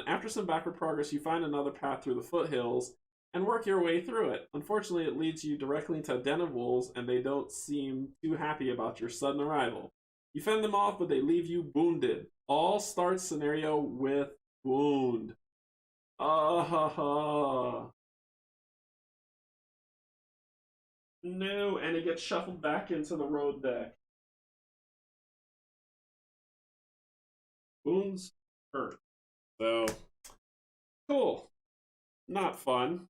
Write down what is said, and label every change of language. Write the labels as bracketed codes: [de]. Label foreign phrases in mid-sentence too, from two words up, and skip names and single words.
[en] After some backward progress, you find another path through the foothills and work your way through it. Unfortunately, it leads you directly into a den of wolves, and they don't seem too happy about your sudden arrival. You fend them off, but they leave you wounded. All start scenario with wound. Ah ha ha. No, and it gets shuffled back into the road deck. Wounds hurt. So, cool. Not fun.